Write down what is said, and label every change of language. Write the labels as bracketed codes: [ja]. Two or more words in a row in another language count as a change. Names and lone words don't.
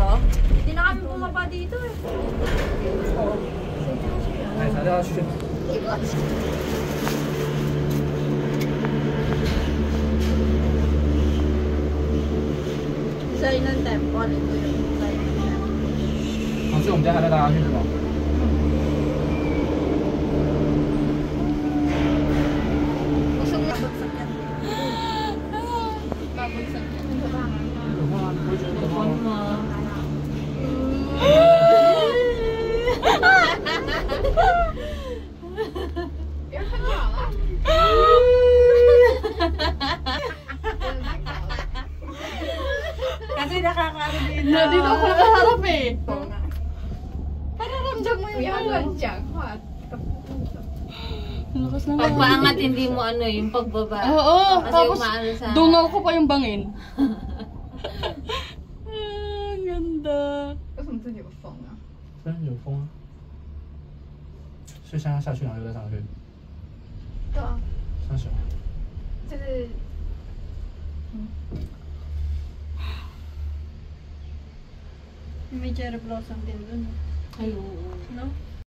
[tl] Hindi na kami bumaba dito eh. Ay, sana ka siya. Design ng temple. Ito yung design ng temple. [zh] 上次我们家还带大家去是吗？ [tl] Gusto mo babagsak yan. Babagsak yan. [zh] 可怕，你不会觉得可怕 [tl] Phone [zh] 吗？ [tl] mo. Kasi nakakaano dito. Dito ako nakaharap eh. Pararamdam mo yung ano. Ang lakas na nga. Pagpaangat hindi mo ano, yung pagbaba. Oo, Kasi tapos umaano sa... dungaw ko pa yung bangin. Ang ganda. [zh] 为什么这里有风啊？真有风啊！所以现在下去，然后又再上去，对啊，三十。就是 [tl] may [en] cherry blossom [tl] din dun. Ay, oo. No?